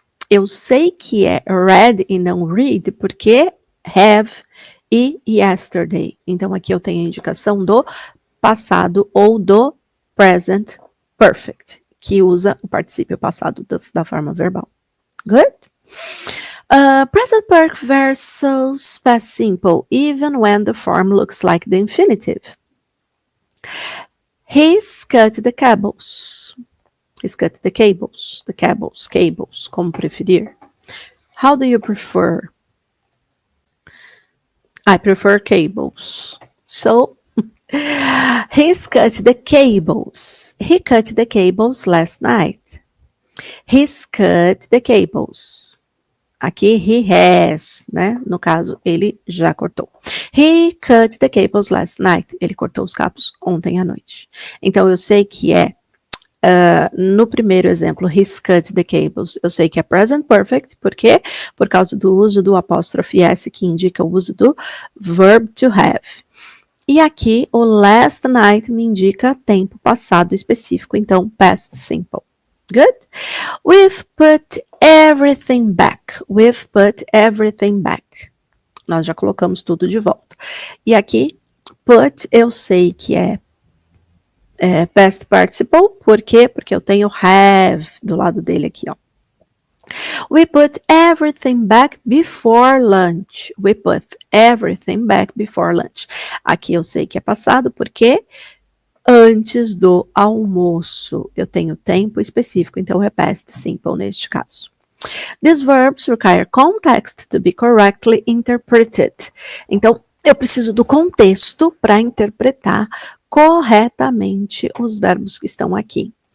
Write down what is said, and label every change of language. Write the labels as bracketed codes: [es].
[pt] Eu sei que é read e não read, porque have e yesterday. Então, aqui eu tenho a indicação do passado ou do present perfect, que usa o particípio passado da forma verbal. [en] Good? Present perfect versus past simple, even when the form looks like the infinitive. He's cut the cables. He's cut the cables. The cables, [pt] como preferir. [en] How do you prefer? I prefer cables. So, he's cut the cables. He cut the cables last night. He's cut the cables. [pt] Aqui, he has, né? No caso, ele já cortou. [en] He cut the cables last night. [pt] Ele cortou os cabos ontem à noite. Então, eu sei que é, no primeiro exemplo, [en] he's cut the cables, [pt] eu sei que é present perfect. Por quê? Por causa do uso do apóstrofe S, que indica o uso do verb to have. E aqui, o last night me indica tempo passado específico. Então, past simple. Good? [en] We've put everything back. We've put everything back. [pt] Nós já colocamos tudo de volta. E aqui, put, eu sei que é past participle. Por quê? Porque eu tenho have do lado dele aqui, ó. [en] We put everything back before lunch. We put everything back before lunch. [pt] Aqui eu sei que é passado, porque antes do almoço. Eu tenho tempo específico, então é past simple neste caso. [en] These verbs require context to be correctly interpreted. [pt] Então, eu preciso do contexto para interpretar corretamente os verbos que estão aqui.